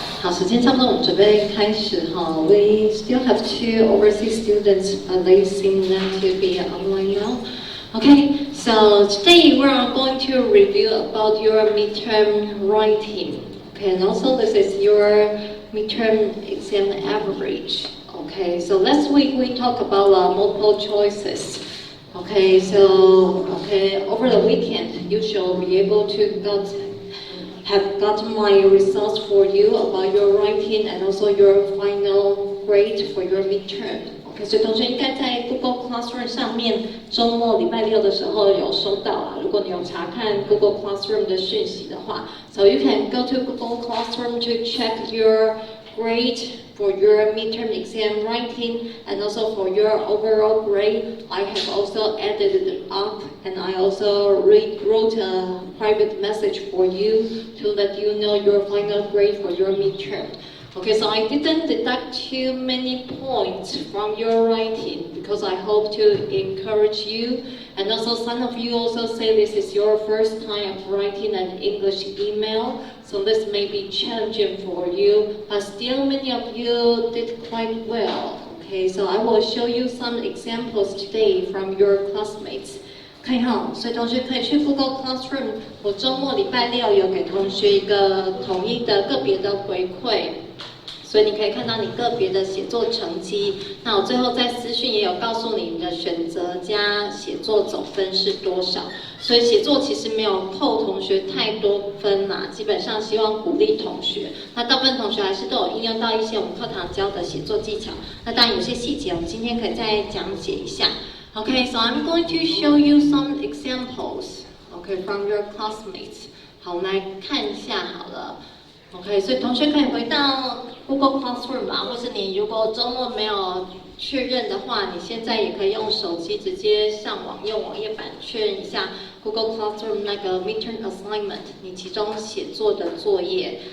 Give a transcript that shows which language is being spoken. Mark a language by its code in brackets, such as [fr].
[zh] 好，时间差不多，我们准备开始哈。 [en] We still have two overseas students, but they seem not to be online now. Okay, so today we are going to review about your midterm writing. Okay, and also this is your midterm exam average. Okay, so last week we talked about multiple choices. Okay, so over the weekend you shall be able to have gotten my results for you about your writing and also your final grade for your midterm. [zh] OK， 所以同学应该在 Google Classroom 上面周末礼拜六的时候有收到啦。如果你有查看 Google Classroom 的讯息的话 [en] ，so you can go to Google Classroom to check your grade for your midterm exam writing and also for your overall grade. I have also added it up and I also wrote a private message for you to let you know your final grade for your midterm. Okay, so I didn't deduct too many points from your writing because I hope to encourage you. And also some of you also say this is your first time of writing an English email, so this may be challenging for you, but still many of you did quite well. Okay, so I will show you some examples today from your classmates. [zh] 可以哈，所以同学可以去 Google Classroom。我周末礼拜六有给同学一个统一的个别的回馈，所以你可以看到你个别的写作成绩。那我最后在私讯也有告诉你的选择加写作总分是多少。所以写作其实没有扣同学太多分啦，基本上希望鼓励同学。那大部分同学还是都有应用到一些我们课堂教的写作技巧。那当然有些细节我们今天可以再讲解一下。 [en] Okay, so I'm going to show you some examples, okay, from your classmates. [zh] 好，我们来看一下好了。 OK， 所以同学可以回到 Google Classroom 吧，或是你如果周末没有确认的话，你现在也可以用手机直接上网，用网页版确认一下 Google Classroom 那个 midterm assignment， 你其中写作的作业。